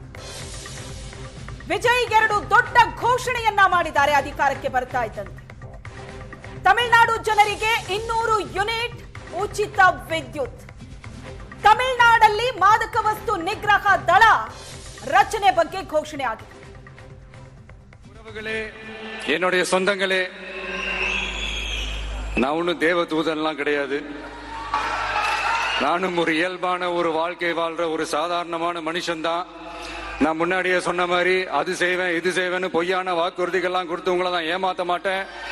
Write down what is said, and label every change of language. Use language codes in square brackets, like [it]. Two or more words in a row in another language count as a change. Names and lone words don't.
[kn] ವಿಜಯ್ ಎರಡು ದೊಡ್ಡ ಘೋಷಣೆಯನ್ನ ಮಾಡಿದ್ದಾರೆ ಅಧಿಕಾರಕ್ಕೆ ಬರ್ತಾ ಇದ್ದಂತೆ. ತಮಿಳುನಾಡು ಜನರಿಗೆ 200 ಯೂನಿಟ್ ಉಚಿತ ವಿದ್ಯುತ್. ತಮಿಳುನಾಡಲ್ಲಿ ಮಾದಕ ವಸ್ತು ನಿಗ್ರಹ ದಳ ರಚನೆ ಬಗ್ಗೆ ಘೋಷಣೆ ಆಗಿದೆ. [ta] என்னுடைய சொந்தங்களே, நான் ஒன்னும் தேவதூதன்லாம் கிடையாது. நானும் ஒரு இயல்பான ஒரு வாழ்க்கை வாழ்ற ஒரு சாதாரணமான மனுஷன்தான். நான் முன்னாடியே சொன்ன மாதிரி அது செய்வேன் இது செய்வேன்னு பொய்யான வாக்குறுதிகள்லாம் கொடுத்து உங்களை தான் ஏமாத்த மாட்டேன்.